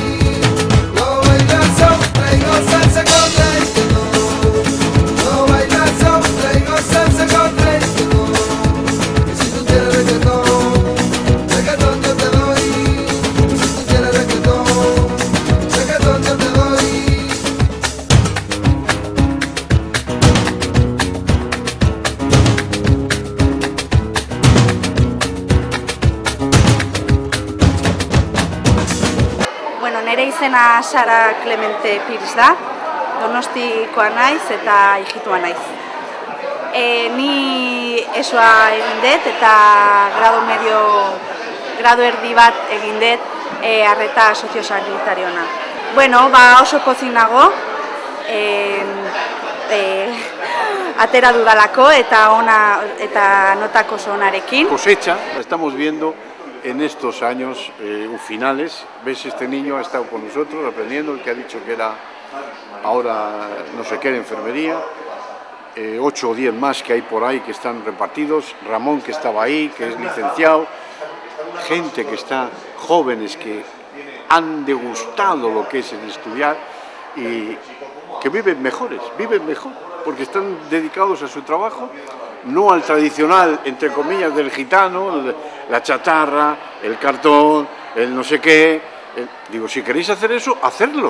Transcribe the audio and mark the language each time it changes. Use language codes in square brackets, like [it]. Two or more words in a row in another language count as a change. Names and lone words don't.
[es] Lo bailas son, traigo salsa con reggaetón. Lo bailas son, traigo salsa con reggaetón. Si tú quieres reggaetón, reggaetón yo te doy. Si tú quieres reggaetón, reggaetón yo te doy. [eu] Bueno, nire izena Sara Clemente Pirs da, Donostikoa naiz eta ijitua naiz. Ni ESOa egin dut eta grado erdi bat egin dut arreta soziosanitariona. Bueno, oso pozik nago, atera dudalako eta notak oso onarekin. [es] Cosecha, la estamos viendo en estos años finales. Ves, este niño ha estado con nosotros aprendiendo, el que ha dicho que era ahora no sé qué de enfermería, 8 o 10 más que hay por ahí que están repartidos, Ramón que estaba ahí, que es licenciado, gente que está, jóvenes que han degustado lo que es el estudiar y que viven mejor, porque están dedicados a su trabajo, no al tradicional, entre comillas, del gitano, la chatarra, el cartón, el no sé qué, Digo, si queréis hacer eso, hacedlo.